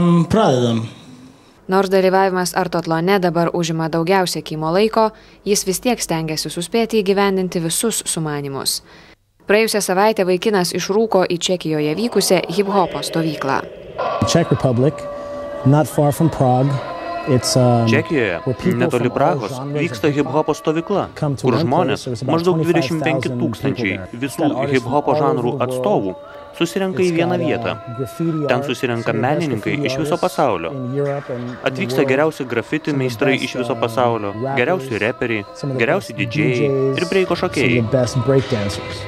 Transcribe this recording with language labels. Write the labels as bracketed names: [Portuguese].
[Lithuanian] Pradedam. Nors dalyvavimas artotlone dabar užima daugiausia Kimo laiko, jis vis tiek stengiasi suspėti įgyvendinti visus sumanymus. Praėjusią savaitę vaikinas išrūko į Čekijoje vykusią hip-hopo stovyklą. [English] Czech Republic, not far from Prague. [Lithuanian] Čekijoje, netoli Prahos, vyksta hip-hopo stovykla, kur žmonės, maždaug 25 000 visų hip-hopo žanrų atstovų, susirenka į vieną vietą. Ten susirenka menininkai iš viso pasaulio. Atvyksta geriausi grafiti meistrai iš viso pasaulio, geriausi reperiai, geriausi didžėjai ir breiko šokėjai.